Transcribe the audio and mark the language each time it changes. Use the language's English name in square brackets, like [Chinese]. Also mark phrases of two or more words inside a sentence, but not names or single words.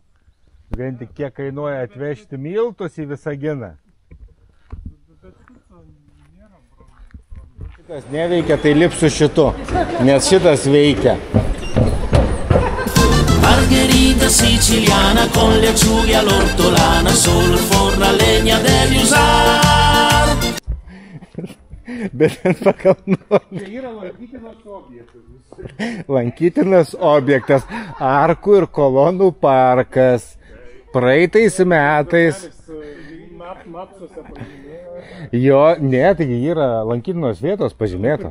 [Lithuanian] Vien tik kiek kainuoja atvežti miltus į Visaginą. Šitas neveikia, tai lip su šitu, nes šitas veikia. [Italian] Margherita siciliana con le acciughe all'ortolana, solo il forno a legna devi usare. [Lithuanian] Bet pagal nuomonę. Tai yra lankytinas objektas. Lankytinas objektas, arkų ir kolonų parkas. Praeitais metais. Mapsuose pažymėjo. Jo, ne, taigi yra lankytinos vietos pažymėta.